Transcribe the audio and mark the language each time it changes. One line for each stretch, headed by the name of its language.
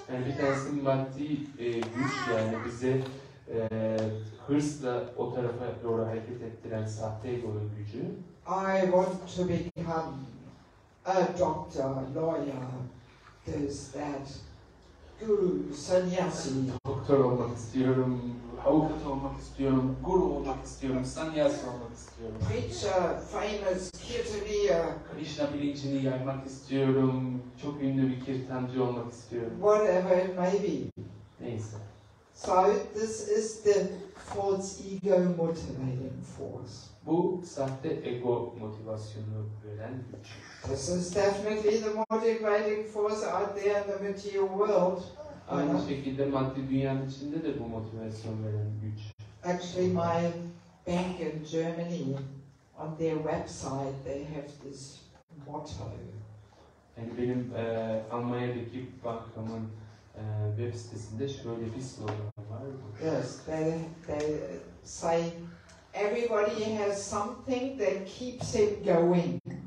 Turkish: Yani bir tanesi maddi güç, yani bize hırsla o tarafa doğru hareket ettiren sahte egonun gücü.
English: I want to become a doctor, lawyer, this, that, guru, sannyasi.
Turkish: Doktor olmak istiyorum, avukat olmak istiyorum, guru olmak istiyorum, sannyasi olmak istiyorum.
English: Preacher, famous kirtaniya.
Turkish: Krishna bilincini yaymak istiyorum, çok ünlü bir kirtancı olmak istiyorum.
English: Whatever it may be.
Turkish: Neyse.
English: So this is the false ego motivating force.
Turkish: Bu sahte ego motivasyonu veren güç.
English: This is definitely the motivating force out there in the material world.
Turkish: Aynı şekilde maddi dünyanın içinde de bu motivasyon veren güç.
English: Actually, my bank in Germany, on their website, they have this motto.
Turkish: Yani benim Almanya'daki bankamın web sitesinde şöyle bir slogan var.
English: Yes, they say everybody has something that keeps him going.